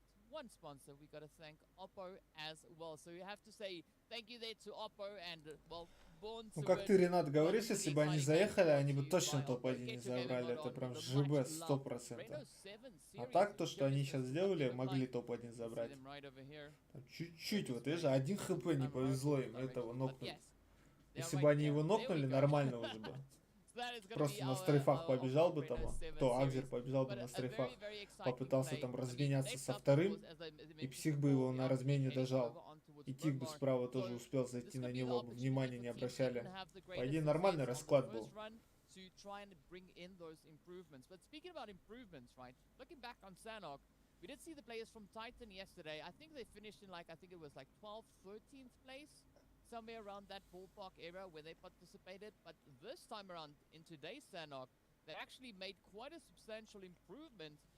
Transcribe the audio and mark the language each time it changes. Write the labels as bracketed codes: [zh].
[en] One sponsor, we gotta thank Oppo as well. So you have to say thank you there to Oppo and well, born to. [ru] Ну как ты, Ренат, говоришь, если бы они заехали, они бы точно топ-1 не забрали. Это прям ЖБ 100%. А так, то, что они сейчас сделали, могли топ-1 забрать. Там чуть-чуть, вот видишь, 1 хп не повезло им этого нокнуть. Если бы они его нокнули, нормально уже бы. Просто на стрейфах побежал бы там, кто Axzcer побежал бы на стрейфах, попытался там разменяться со вторым, и Псих бы его на размене дожал. И Teaq бы справа тоже успел зайти на него, бы внимания не обращали. По идее, нормальный расклад был. [en] To try and bring in those improvements. But speaking about improvements, right? Looking back on Sanhok, we did see the players from Titan yesterday. I think they finished in like, I think it was like 12th, 13th place. Somewhere around that ballpark area where they participated. But this time around, in today's Sanhok, they actually made quite a substantial improvement.